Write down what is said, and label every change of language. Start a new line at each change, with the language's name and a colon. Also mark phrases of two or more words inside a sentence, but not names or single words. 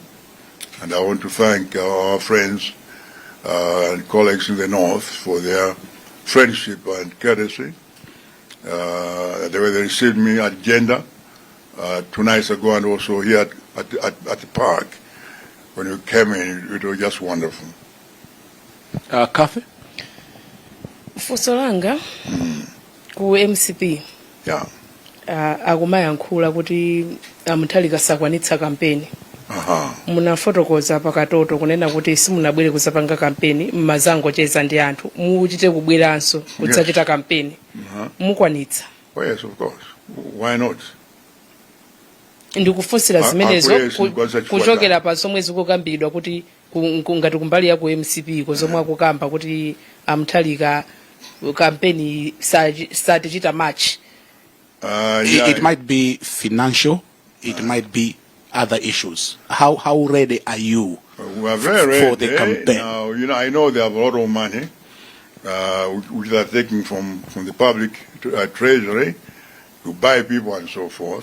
English: And I want to thank our friends and colleagues in the north for their friendship and courtesy. The way they received me at Gender 2 nights ago, and also here at the park. When you came in, it was just wonderful. Kathy?
Nyanja: Fusolanga ku MCP.
English: Yeah.
Nyanja: Akumayankhula kuti Mutharika sakwanitsa kampeni. Muna fotokoza pakatoto kunena kuti simunabwere kuzapanga kampeni mmazango cheza ndi anthu muchite kubweranso kudzachita kampeni mukwanitsa.
English: Oh yes, of course. Why not?
Nyanja: Ndikufunsira zimenezo kuchokera pa zomwe zikukambidwa kuti ngati kumbali ya ku MCP kozomwe akukamba kuti Mutharika kampeni satichita much.
English: It might be financial, it might be other issues. How ready are you we are very ready for the campaign? Now, you know, I know they have a lot of money, which they are taking from the public treasury to buy people and so forth.